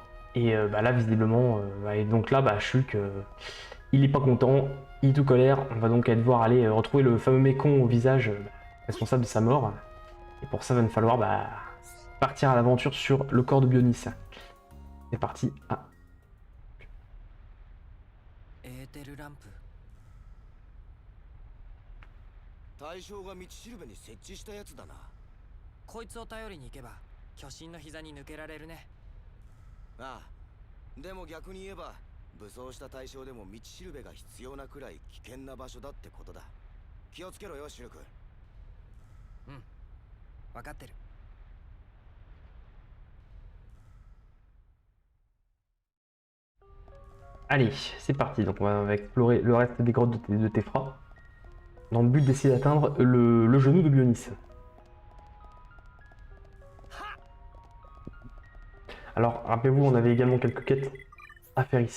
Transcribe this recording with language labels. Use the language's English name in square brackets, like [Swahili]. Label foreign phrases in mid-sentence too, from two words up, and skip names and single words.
[French] Et là, visiblement, et donc là, Shulk, il est pas content, il est tout colère. On va donc devoir aller retrouver le fameux mécon au visage responsable de sa mort. Et pour ça, il va nous falloir partir à l'aventure sur le corps de Bionis. C'est parti. Ah. [Japanese] エーテルランプ大将が道しるべに設置したやつだな。こいつを頼りに行けば巨神の膝に抜けられるね。ああ、でも逆に言えば武装した大将でも道しるべが必要なくらい危険な場所だってことだ。気をつけろよシルク。うん分かってる。 [French] Allez, c'est parti. Donc on va explorer le reste des grottes de Tephra dans le but d'essayer d'atteindre le genou de Bionis. Alors, rappelez-vous, on avait également quelques quêtes à faire ici.